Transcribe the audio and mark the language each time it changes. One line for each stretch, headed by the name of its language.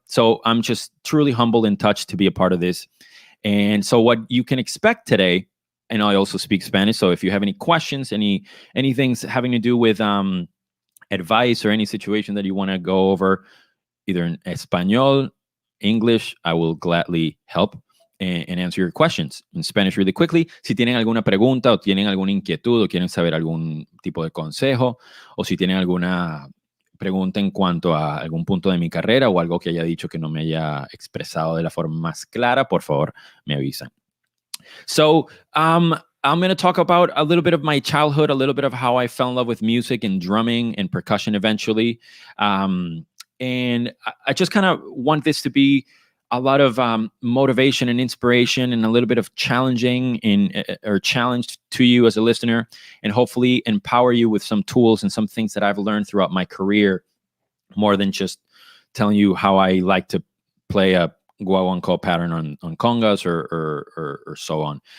English: So I'm just truly humbled and touched to be a part of this. And so what you can expect today, and I also speak Spanish, so if you have any questions, any things having to do with advice or any situation that you want to go over, either in Espanol, English, I will gladly help and answer your questions in Spanish really quickly.
Spanish: Si tienen alguna pregunta o tienen alguna inquietud o quieren saber algún tipo de consejo o si tienen alguna pregunta en cuanto a algún punto de mi carrera o algo que haya dicho que no me haya expresado de la forma más clara, por favor, me avisan.
English: So, I'm going to talk about a little bit of my childhood, a little bit of how I fell in love with music and drumming and percussion eventually. And I just kind of want this to be a lot of motivation and inspiration and a little bit of challenging or challenge to you as a listener, and hopefully empower you with some tools and some things that I've learned throughout my career, more than just telling you how I like to play a guaguancó pattern on congas or so on.